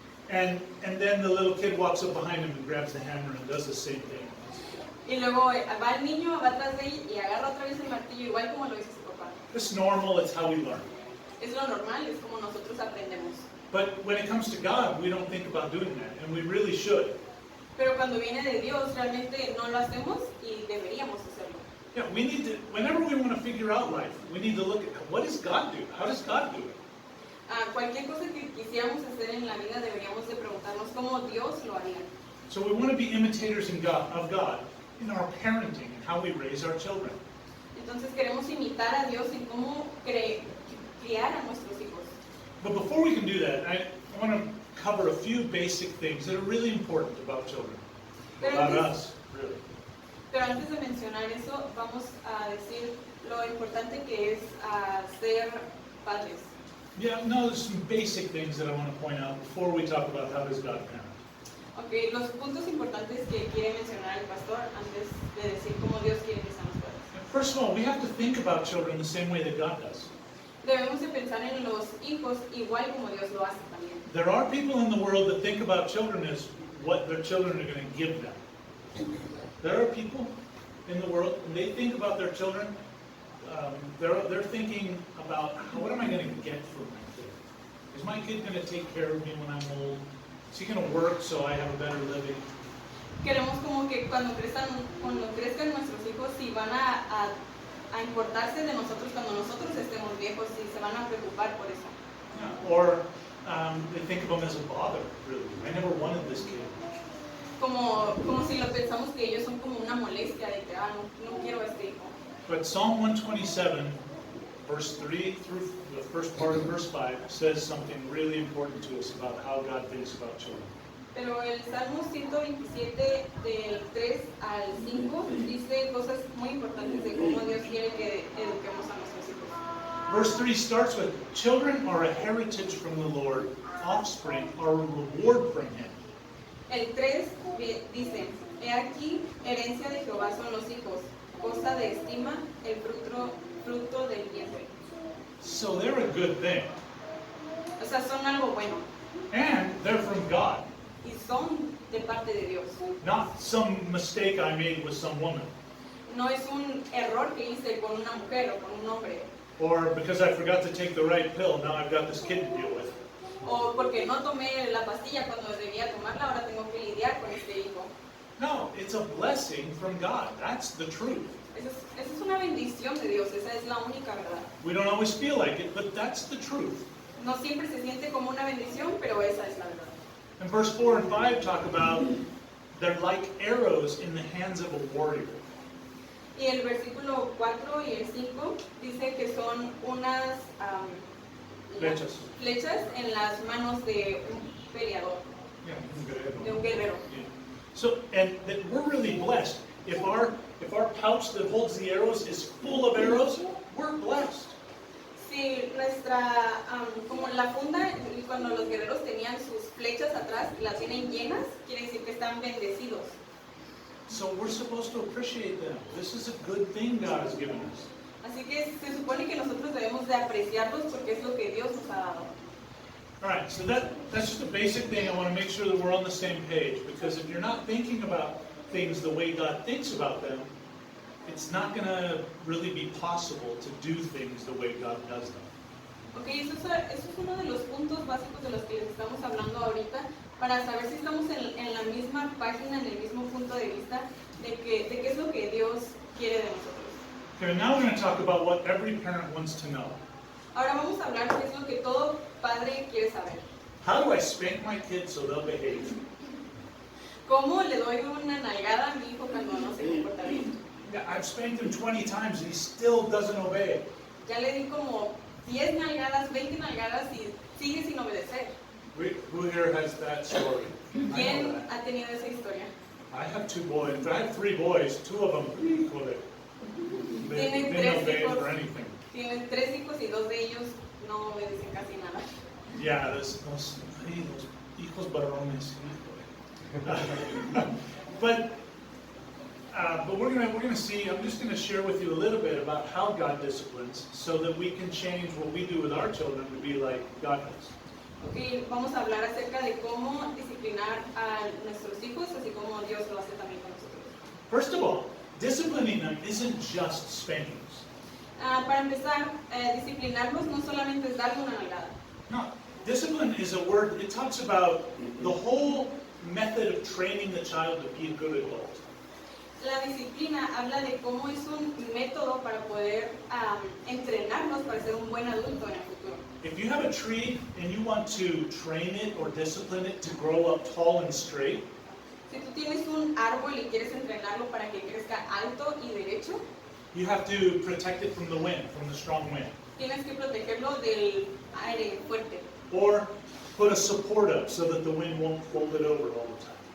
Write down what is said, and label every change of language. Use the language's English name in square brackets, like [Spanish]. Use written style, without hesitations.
[English] And then the little kid walks up behind him and grabs the hammer and does the same thing. [Spanish] Y luego va el niño, va atrás de él y agarra otra vez el martillo, igual como lo hizo su papá. [English] It's normal, it's how we learn. [Spanish] Es lo normal, es como nosotros aprendemos. [English] But when it comes to God, we don't think about doing that, and we really should. [Spanish] Pero cuando viene de Dios, realmente no lo hacemos y deberíamos hacerlo. [English] Yeah, we need to, whenever we want to figure out life, we need to look at what does God do? How does God do it? [Spanish] Cualquier cosa que quisiéramos hacer en la vida deberíamos de preguntarnos cómo Dios lo haría. [English] So we want to be imitators of God in our parenting and how we raise our children. [Spanish] Entonces queremos imitar a Dios en cómo criar a nuestros hijos. [English] But before we can do that, I want to cover a few basic things that are really important about children, about us, really. [Spanish] Pero antes de mencionar eso, vamos a decir lo importante que es ser padres. [English] Yeah, no, there's some basic things that I want to point out before we talk about how does God parent. [Spanish] Okay, los puntos importantes que quiere mencionar el pastor antes de decir cómo Dios quiere que seamos padres. [English] First of all, we have to think about children the same way that God does. [Spanish] Debemos de pensar en los hijos igual como Dios lo hace también. [English] There are people in the world that think about children as what their children are going to give them. There are people in the world, and they think about their children, they're thinking about, what am I going to get from my kid? Is my kid going to take care of me when I'm old? Is he going to work so I have a better living? [Spanish] Queremos como que cuando crezcan nuestros hijos, si van a importarse de nosotros cuando nosotros estemos viejos, si se van a preocupar por eso. [English] Yeah. Or they think of them as a bother, really. I never wanted this kid. [Spanish] Como si lo pensamos que ellos son como una molestia de que no quiero a este hijo. [English] But Psalm 127, verse 3 through the first part of verse 5 says something really important to us about how God thinks about children. [Spanish] Pero el Salmo 127 del 3 al 5 dice cosas muy importantes de cómo Dios quiere que eduquemos a nuestros hijos. [English] Verse 3 starts with, children are a heritage from the Lord, offspring are a reward from Him. [Spanish] El 3 dice, he aquí, herencia de Jehová son los hijos, cosa de estima, el fruto del vientre. [English] So they're a good thing. [Spanish] O sea, son algo bueno. [English] And they're from God. [Spanish] Y son de parte de Dios. [English] Not some mistake I made with some woman. [Spanish] No es un error que hice con una mujer o con un hombre. [English] Or because I forgot to take the right pill, now I've got this kid to deal with. [Spanish] O porque no tomé la pastilla cuando debía tomarla, ahora tengo que lidiar con este hijo. [English] No, it's a blessing from God. That's the truth. [Spanish] Esa es una bendición de Dios, esa es la única verdad. [English] We don't always feel like it, but that's the truth. [Spanish] No siempre se siente como una bendición, pero esa es la verdad. [English] And verse 4 and 5 talk about they're like arrows in the hands of a warrior. [Spanish] Y el versículo 4 y el 5 dice que son unas flechas en las manos de un peleador, de un guerrero. [English] Yeah. So, and that we're really blessed. If our pouch that holds the arrows is full of arrows, we're blessed. [Spanish] Si nuestra, como la funda, y cuando los guerreros tenían sus flechas atrás, las tienen llenas, quiere decir que están bendecidos. [English] So we're supposed to appreciate them. This is a good thing God has given us. [Spanish] Así que se supone que nosotros debemos de apreciarlos porque es lo que Dios nos ha dado. [English] All right, so that's just a basic thing. I want to make sure that we're on the same page, because if you're not thinking about things the way God thinks about them, it's not going to really be possible to do things the way God does them. [Spanish] Ok, eso es uno de los puntos básicos de los que les estamos hablando ahorita, para saber si estamos en la misma página, en el mismo punto de vista de qué es lo que Dios quiere de nosotros. [English] Okay, now we're going to talk about what every parent wants to know. [Spanish] Ahora vamos a hablar de qué es lo que todo padre quiere saber. [English] How do I spank my kids so they'll behave? [Spanish] ¿Cómo le doy una nalgada a mi hijo cuando no se comporta bien? [English] Yeah, I've spanked him 20 times and he still doesn't obey. [Spanish] Ya le di como 10 nalgadas, 20 nalgadas y sigue sin obedecer. [English] Who here has that story? I know [Spanish] ¿Quién [English] that. [Spanish] ha tenido esa historia? [English] I have 2 boys. I have 3 boys. 2 of them, they [Spanish] Tiene [English] don't [Spanish] tres [English] obey [Spanish] hijos. [English] for anything. [Spanish] Tienen 3 hijos y 2 de ellos no obedecen casi nada. [English] Yeah, those [Spanish] hijos varones. [English] But we're gonna see. I'm just gonna share with you a little bit about how God disciplines, so that we can change what we do with our children to be like God does. [Spanish] Ok, vamos a hablar acerca de cómo disciplinar a nuestros hijos, así como Dios lo hace también con nosotros. [English] First of all, disciplining them isn't just spankings. [Spanish] Para empezar, disciplinarlos no solamente es darle una nalgada. [English] No, discipline is a word. It talks about the whole method of training the child to be a good adult. [Spanish] La disciplina habla de cómo es un método para poder entrenarnos para ser un buen adulto en el futuro. [English] If you have a tree and you want to train it or discipline it to grow up tall and straight, [Spanish] Si tú tienes un árbol y quieres entrenarlo para que crezca alto y derecho, [English] you have to protect it from the wind, from the strong wind. [Spanish] tienes que protegerlo del aire fuerte. [English] Or put a support up so that the wind won't fold it over all the time.